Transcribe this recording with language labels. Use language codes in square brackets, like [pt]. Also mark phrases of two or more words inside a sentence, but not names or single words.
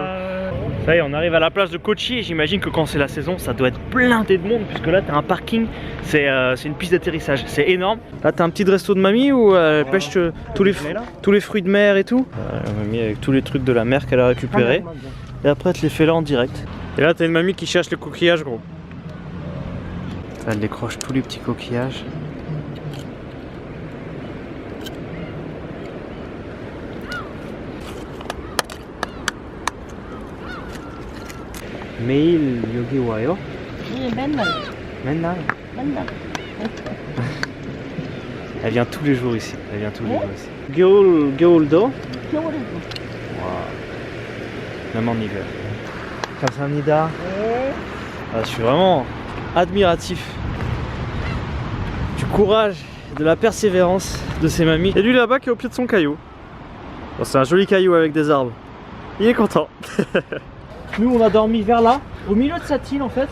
[fr] Ça y est, on arrive à la plage de Kochi et j'imagine que quand c'est la saison ça doit être blindé de monde puisque là t'as un parking, c'est une piste d'atterrissage, c'est énorme. Là t'as un petit resto de mamie où elle pêche tous les fruits de mer et tout. Mamie avec tous les trucs de la mer qu'elle a récupérés. Et après elle te les fait là en direct. Et là t'as une mamie qui cherche les coquillages, gros. Elle décroche tous les petits coquillages. [ko] 매일 여기 와요? 네, 맨날. 맨날. [fr] Elle vient tous les jours ici. Elle vient tous les jours ici. [ko] 겨울도? 겨울에도. [fr] Waouh. Même en hiver. [ko] 감사합니다. 네. [fr] Ah, je suis vraiment admiratif du courage, de la persévérance de ces mamies. Et lui là-bas qui est au pied de son caillou. Bon, c'est un joli caillou avec des arbres. Il est content. Nous on a dormi vers là, au milieu de cette île en fait.